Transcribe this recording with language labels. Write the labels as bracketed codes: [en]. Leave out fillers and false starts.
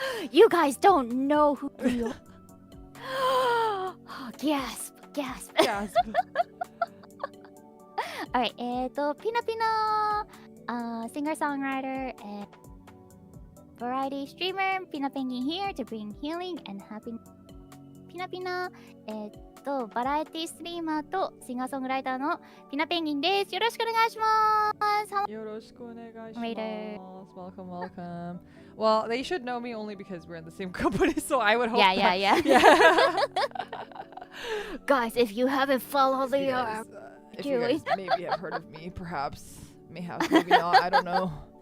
[en] You guys don't know who you are. Gasp, gasp. Gasp. Alright, Pina Pina, singer-songwriter and variety streamer. Pina Penguin here to bring healing and happiness. [ja] Pina Pina, バラエティストリーマーとシンガーソングライターのピナペンギンです。よろしくお願いします。よろしくお願いします。 [en] Welcome, welcome. Well, they should know me only because we're in the same company, so I would hope. Yeah. Guys, if you haven't followed the if you guys maybe have heard of me, perhaps, may have, maybe not. I don't know.